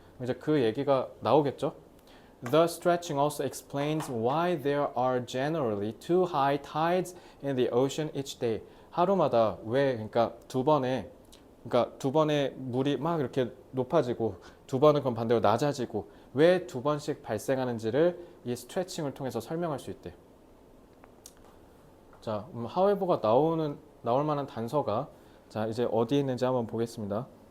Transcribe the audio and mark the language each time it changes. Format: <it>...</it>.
<ko>이제 그 얘기가 나오겠죠.</ko> <en>The stretching also explains why there are generally two high tides in the ocean each day.</en> <ko>하루마다 왜 그러니까 두 번에 물이 막 이렇게 높아지고 두 번은 그럼 반대로 낮아지고 왜 두 번씩 발생하는지를 이 스트레칭을 통해서 설명할 수 있대. 자, however가 나올 만한 단서가 자 이제 어디에 있는지 한번 보겠습니다.</ko>